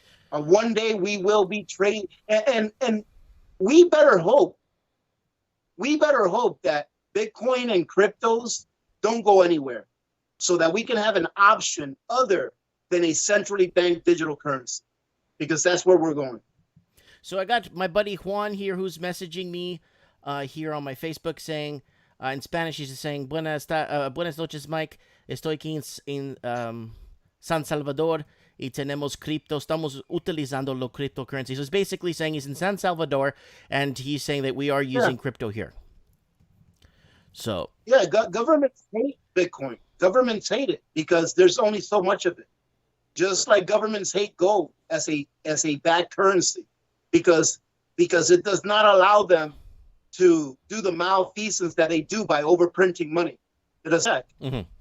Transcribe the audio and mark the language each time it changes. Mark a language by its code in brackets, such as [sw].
[en] One day we will be trading, and we better hope that Bitcoin and cryptos don't go anywhere, so that we can have an option other than a centrally banked digital currency, because that's where we're going. So I got my buddy Juan here who's messaging me here on my Facebook saying, in Spanish, he's saying, [es] buenas noches, Mike. Estoy aquí en San Salvador y tenemos cripto. Estamos utilizando lo cryptocurrency. [en] So it's basically saying he's in San Salvador and he's saying that we are using crypto here. So yeah, governments hate Bitcoin. Governments hate it because there's only so much of it. Just like governments hate gold as a bad currency, because it does not allow them to do the malfeasance that they do by overprinting money. It does that. Mm-hmm.